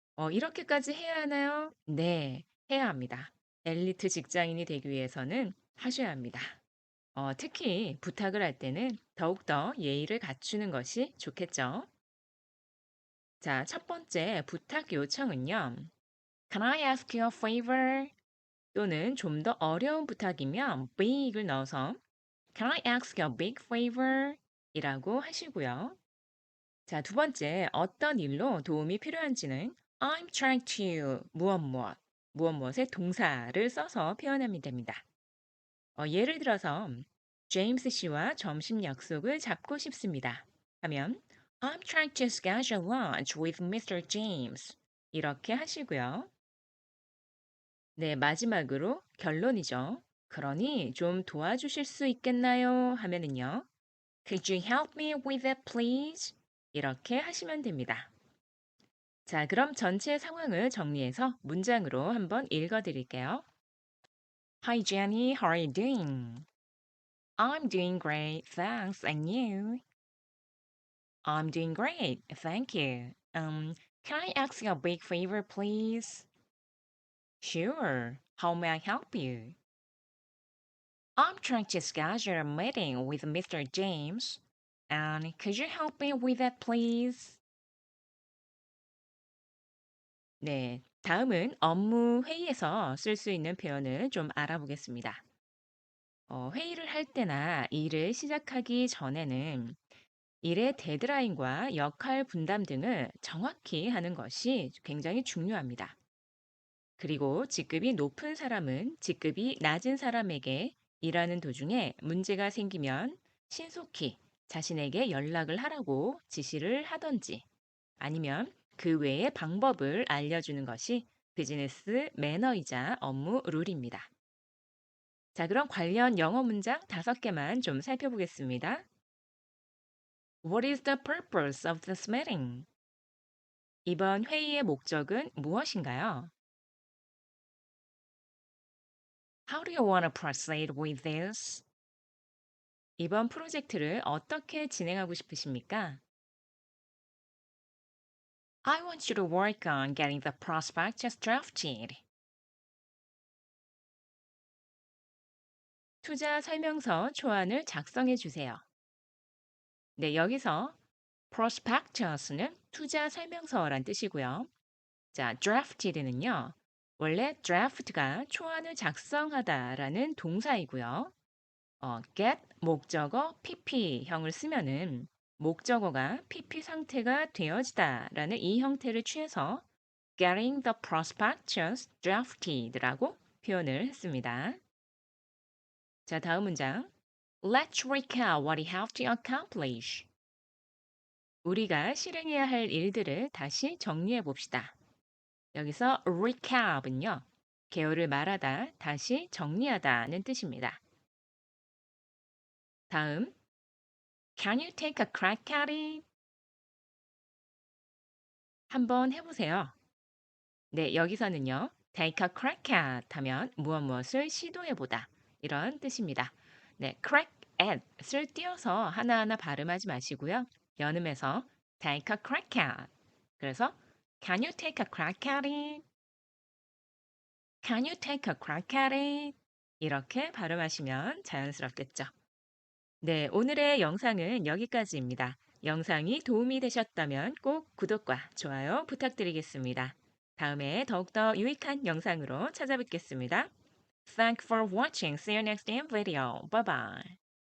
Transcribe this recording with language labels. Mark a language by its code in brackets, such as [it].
[ko] 이렇게까지 해야 하나요? 네, 해야 합니다. 엘리트 직장인이 되기 위해서는 하셔야 합니다. 특히 부탁을 할 때는 더욱더 예의를 갖추는 것이 좋겠죠. 자, 첫 번째 부탁 요청은요. [en] Can I ask you a favor? [ko] 또는 좀 더 어려운 부탁이면 big을 넣어서 [en] Can I ask you a big favor? [ko] 이라고 하시고요. 자, 두 번째, 어떤 일로 도움이 필요한지는 [en] I'm trying to [ko] 무엇 무엇의 동사를 써서 표현하면 됩니다. 예를 들어서 제임스 씨와 점심 약속을 잡고 싶습니다. 하면 [en] I'm trying to schedule lunch with Mr. [ko] James. 이렇게 하시고요. 네, 마지막으로 결론이죠. 그러니 좀 도와주실 수 있겠나요? 하면은요. [en] Could you help me with that, please? [ko] 이렇게 하시면 됩니다. 자, 그럼 전체 상황을 정리해서 문장으로 한번 읽어 드릴게요. [en] Hi, Jenny. How are you doing? I'm doing great. Thanks. And you? I'm doing great. Thank you. Can I ask you a big favor, please? Sure. How may I help you? I'm trying to schedule a meeting with Mr. James. And could you help me with that, please? [ko] 네. 다음은 업무 회의에서 쓸 수 있는 표현을 좀 알아보겠습니다. 회의를 할 때나 일을 시작하기 전에는 일의 데드라인과 역할 분담 등을 정확히 하는 것이 굉장히 중요합니다. 그리고 직급이 높은 사람은 직급이 낮은 사람에게 일하는 도중에 문제가 생기면 신속히 자신에게 연락을 하라고 지시를 하던지 아니면 그 외의 방법을 알려주는 것이 비즈니스 매너이자 업무 룰입니다. 자, 그럼 관련 영어 문장 5개만 좀 살펴보겠습니다. [en] What is the purpose of this meeting? [ko] 이번 회의의 목적은 무엇인가요? [en] How do you want to proceed with this? [ko] 이번 프로젝트를 어떻게 진행하고 싶으십니까? [en] I want you to work on getting the prospectus drafted. [ko] 투자 설명서 초안을 작성해 주세요. 네, 여기서 prospectus는 투자 설명서란 뜻이고요. 자, drafted는요. 원래 draft가 초안을 작성하다라는 동사이고요. get 목적어 pp형을 쓰면은 목적어가 pp 상태가 되어지다라는 이 형태를 취해서 [en] getting the prospectus drafted [ko] 라고 표현을 했습니다. 자, 다음 문장. [en] Let's recap what we have to accomplish. [ko] 우리가 실행해야 할 일들을 다시 정리해 봅시다. 여기서 recap은요. 개요를 말하다, 다시 정리하다는 뜻입니다. 다음, [en] Can you take a crack at it? [ko] 한번 해보세요. 네, 여기서는요. [en] take a crack at [ko] 하면 무엇을 시도해보다 이런 뜻입니다. 네, crack at을 띄어서 하나하나 발음하지 마시고요. 연음해서 [en] take a crack at. [ko] 그래서 [en] Can you take a crack at it? Can you take a crack at it? [ko] 이렇게 발음하시면 자연스럽겠죠. 네, 오늘의 영상은 여기까지입니다. 영상이 도움이 되셨다면 꼭 구독과 좋아요 부탁드리겠습니다. 다음에 더욱더 유익한 영상으로 찾아뵙겠습니다. [en] Thanks for watching. See you next video. Bye bye.